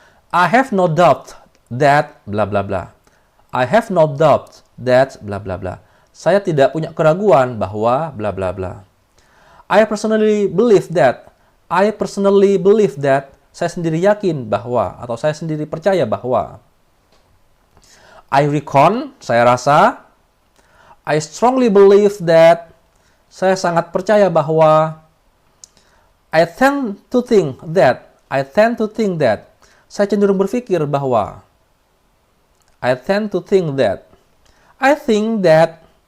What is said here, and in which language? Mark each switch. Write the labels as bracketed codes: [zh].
[en] I have no doubt that, bla bla bla. I have no doubt that, bla bla bla. [id] Saya tidak punya keraguan bahwa, bla bla bla. [en] I personally believe that. I personally believe that. [id] Saya sendiri yakin bahwa, atau saya sendiri percaya bahwa. [en] I reckon, [id] saya rasa. [en] I strongly believe that. [id] Saya sangat percaya bahwa. [en] I tend to think that. I tend to think that. [id] Saya cenderung berpikir bahwa. [en] I tend to think that. I think that.